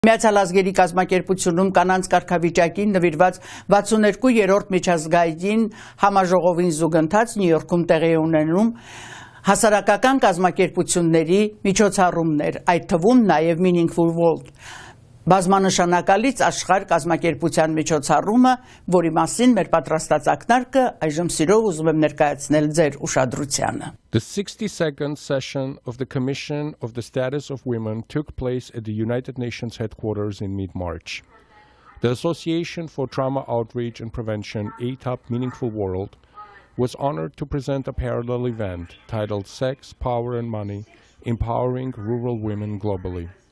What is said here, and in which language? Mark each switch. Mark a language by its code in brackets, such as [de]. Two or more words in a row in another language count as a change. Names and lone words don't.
[hy] Միացյալ ազգերի կազմակերպությունում կանանց կարգավիճակին նվիրված 62-րդ միջազգային համաժողովին զուգընթաց Նյու Յորքում տեղի ունենում հասարակական կազմակերպությունների միջոցառումներ, այդ թվում նաև Meaningfulworld, բազմանշանակալից աշխարհ կազմակերպության միջոցառումը, որի մասին մեր պատրաստած ակնարկը այժմ սիրով ուզում եմ ներկայացնել ձեր ուշադրությանը. [en] The 62nd session of the Commission of the Status of Women took place at the United Nations headquarters in mid-March. The Association for Trauma Outreach and Prevention, ATOP Meaningfulworld, was honored to present a parallel event titled Sex, Power and Money, Empowering Rural Women Globally.